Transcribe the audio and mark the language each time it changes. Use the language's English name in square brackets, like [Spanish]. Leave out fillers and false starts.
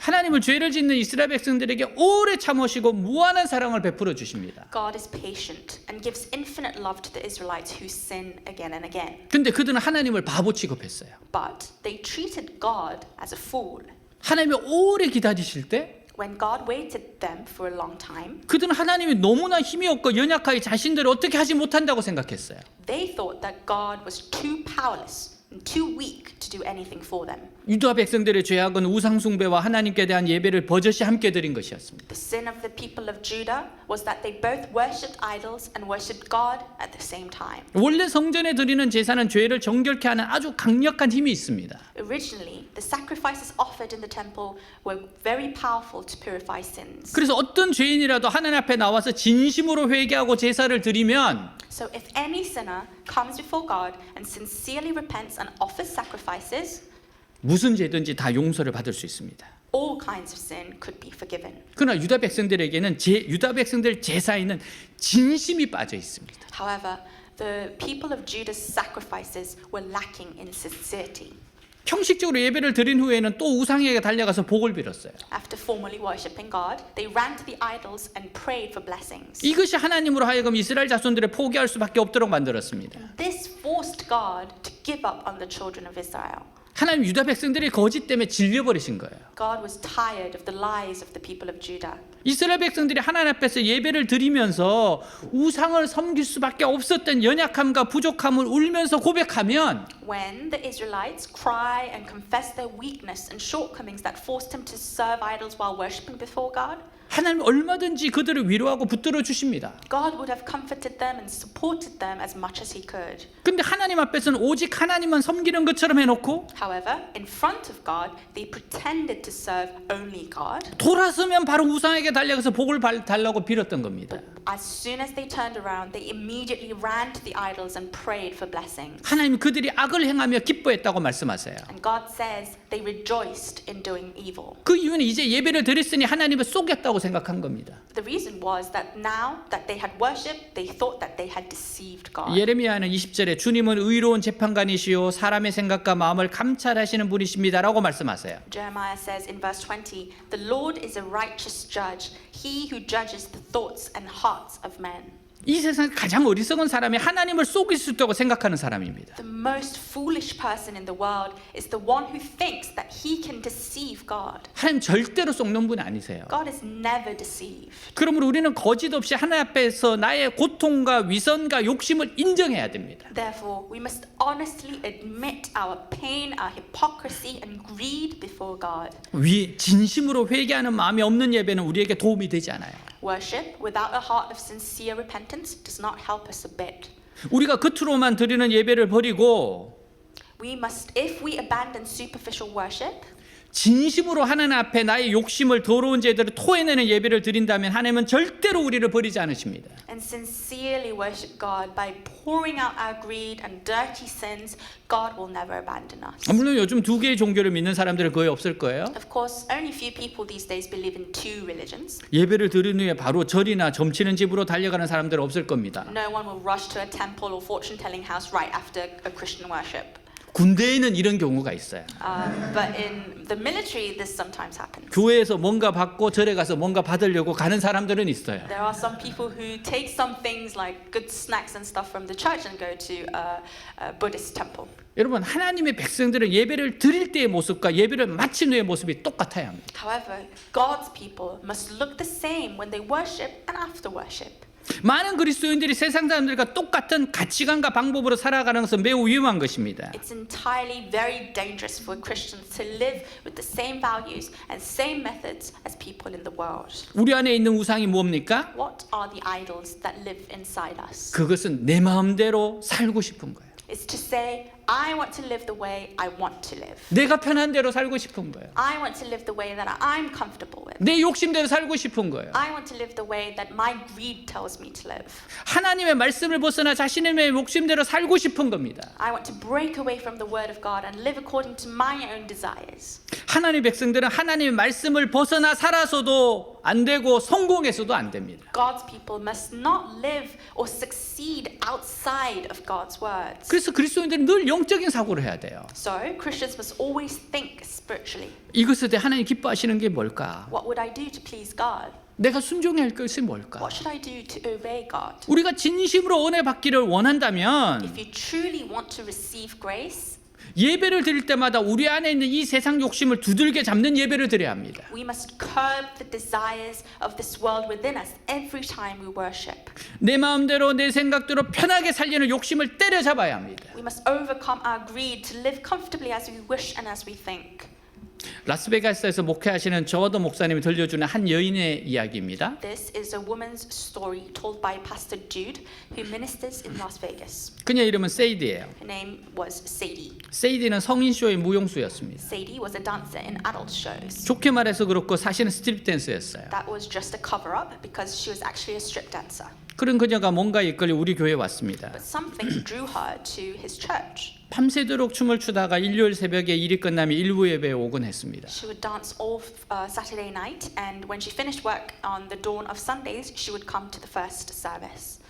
[Korean] 하나님은 죄를 짓는 이스라엘 백성들에게 오래 참으시고 무한한 사랑을 베풀어 주십니다. [English] God is patient and gives infinite love to the Israelites who sin again and again. [Korean] 근데 그들은 하나님을 바보 취급했어요. [English] But they treated God as a fool. [Korean] 하나님이 오래 기다리실 때 [English] When God waited them for a long time, [Korean] 그들은 하나님이 너무나 힘이 없고 연약하게 자신들을 어떻게 하지 못한다고 생각했어요. [English] they thought that God was too powerless and too weak to do anything for them. [Korean] 유다 백성들의 죄악은 우상 숭배와 하나님께 대한 예배를 버젓이 함께 드린 것이었습니다. [English] The sin of the people of Judah was that they both worshipped idols and worshipped God at the same time. [Korean] 원래 성전에 드리는 제사는 죄를 정결케 하는 아주 강력한 힘이 있습니다. [English] Originally, the sacrifices offered in the temple were very powerful to purify sins. [Korean] 그래서 어떤 죄인이라도 하나님 앞에 나와서 진심으로 회개하고 제사를 드리면 [English] So if any sinner comes before God and sincerely repents and offers sacrifices, [Korean] 무슨 죄든지 다 용서를 받을 수 있습니다. [English] all kinds of sin could be forgiven. [Korean] 그러나 유다 백성들에게는 유다 백성들 제사에는 진심이 빠져 있습니다. [English] However, the people of Judah's sacrifices were lacking in sincerity. [Korean] 형식적으로 예배를 드린 후에는 또 우상에게 달려가서 복을 빌었어요. [English] After formally worshipping God, they ran to the idols and prayed for blessings. [Korean] 이것이 하나님으로 하여금 이스라엘 자손들을 포기할 수밖에 없도록 만들었습니다. [English] This forced God to give up on the children of Israel. [Korean] 하나님 유다 백성들이 거짓 때문에 질려버리신 거예요. [English] God was tired of the lies of the people of Judah. [Korean] 이스라엘 백성들이 하나님 앞에서 예배를 드리면서 우상을 섬길 수밖에 없었던 연약함과 부족함을 울면서 고백하면 [English] When the Israelites cry and confess their weakness and shortcomings that forced them to serve idols while worshipping before God, [Korean] 하나님 얼마든지 그들을 위로하고 붙들어 주십니다. [English] God would have comforted them and supported them as much as He could. [Korean] 근데 하나님 앞에서는 오직 하나님만 섬기는 것처럼 해놓고 [English] However, in front of God, they pretended to serve only God. [Korean] 돌아서면 바로 우상에게 달려가서 복을 달라고 빌었던 겁니다. [English] As soon as they turned around, they immediately ran to the idols and prayed for blessings. [Korean] 하나님 그들이 악을 행하며 기뻐했다고 말씀하세요. [English] And God says they rejoiced in doing evil. [Korean] 그 이유는 이제 예배를 드렸으니 하나님을 속였다고 생각한 겁니다. [English] The reason was that now that they had worshipped, they thought that they had deceived God. [Korean] 예레미야는 20절에 주님은 의로운 재판관이시요 사람의 생각과 마음을 감찰하시는 분이십니다라고 말씀하세요. [English] Jeremiah says in verse 20, "The Lord is a righteous judge, he who judges the thoughts and hearts of men." [Korean] 이 세상 가장 어리석은 사람이 하나님을 속일 수 있다고 생각하는 사람입니다. [English] The most foolish person in the world is the one who thinks that he can deceive God. [Korean] 하나님 절대로 속는 분 아니세요. [English] God is never deceived. [Korean] 그러므로 우리는 거짓 없이 하나님 앞에서 나의 고통과 위선과 욕심을 인정해야 됩니다. [English] Therefore, we must honestly admit our pain, our hypocrisy, and greed before God. [Korean] 진심으로 회개하는 마음이 없는 예배는 우리에게 도움이 되지 않아요. [English] Worship without a heart of sincere repentance does not help us a bit. [Korean] 우리가 겉으로만 드리는 예배를 버리고 [English] We must, if we abandon superficial worship, [Korean] 진심으로 하나님 앞에 나의 욕심을 더러운 죄들을 토해내는 예배를 드린다면 하나님은 절대로 우리를 버리지 않으십니다. [English] and sincerely worship God by pouring out our greed and dirty sins, God will never abandon us. [Korean] 물론 요즘 두 개의 종교를 믿는 사람들은 거의 없을 거예요. [English] Of course, only few people these days believe in two religions. [Korean] 예배를 드린 후에 바로 절이나 점치는 집으로 달려가는 사람들은 없을 겁니다. [English] No one will rush to a temple or fortune-telling house right after a Christian worship. [Korean] 군대에는 이런 경우가 있어요. [English] But in the military, this sometimes happens. [Korean] 교회에서 뭔가 받고 절에 가서 뭔가 받으려고 가는 사람들은 있어요. [English] There are some people who take some things like good snacks and stuff from the church and go to a Buddhist temple. [Korean] 여러분 하나님의 백성들은 예배를 드릴 때의 모습과 예배를 마친 후의 모습이 똑같아야 합니다. [English] However, God's people must look the same when they worship and after worship. [Korean] 많은 그리스도인들이 세상 사람들과 똑같은 가치관과 방법으로 살아가는 것은 매우 위험한 것입니다. [English] It's entirely very dangerous for Christians to live with the same values and same methods as people in the world. [Korean] 우리 안에 있는 우상이 뭡니까? [English] What are the idols that live inside us? [Korean] 그것은 내 마음대로 살고 싶은 거예요. [English] It's to say, I want to live the way I want to live. [Korean] 내가 편한 대로 살고 싶은 거예요. [English] I want to live the way that I'm comfortable with. [Korean] 내 욕심대로 살고 싶은 거예요. [English] I want to live the way that my greed tells me to live. [Korean] 하나님의 말씀을 벗어나 자신의 욕심대로 살고 싶은 겁니다. [English] I want to break away from the word of God and live according to my own desires. [Korean] 하나님의 백성들은 하나님의 말씀을 벗어나 살아서도 안 되고 성공해서도 안 됩니다. [English] God's people must not live or succeed outside of God's words. [Korean] 그래서 그리스도인들은 늘 영적인 사고를 해야 돼요. [English] So Christians must always think spiritually. [Korean] 이것에 대해 하나님 기뻐하시는 게 뭘까? [English] What would I do to please God? [Korean] 내가 순종해야 할 것이 뭘까? [English] What should I do to obey God? [Korean] 우리가 진심으로 은혜 받기를 원한다면 [English] If you truly want to receive grace, [Korean] 예배를 드릴 때마다 우리 안에 있는 이 세상 욕심을 두들겨 잡는 예배를 드려야 합니다. [English] we must curb the desires of this world within us every time we worship. [Korean] 내 마음대로 내 생각대로 편하게 살려는 욕심을 때려잡아야 합니다. [English] We must overcome our greed to live comfortably as we wish and as we think. [Korean] 라스베가스에서 목회하시는 저어더 목사님이 들려주는 한 여인의 이야기입니다. [English] This is a woman's story told by Pastor Jude, who ministers in Las Vegas. [Korean] 그녀 이름은 세이디예요. [English] Her name was Sadie. [Korean] 세이디는 성인 쇼의 무용수였습니다. [English] Sadie was a dancer in adult shows. [Korean] 좋게 말해서 그렇고 사실은 스트립 댄스였어요. [English] That was just a cover-up because she was actually a strip dancer. [Korean] 그런 그녀가 뭔가 이끌려 우리 교회에 왔습니다. [English] But something drew her to his church. [Korean] 밤새도록 춤을 추다가 일요일 새벽에 일이 끝나면 일부 예배에 오곤 했습니다. [English] She would dance all Saturday night, and when she finished work on the dawn of Sundays, she would come to the first service.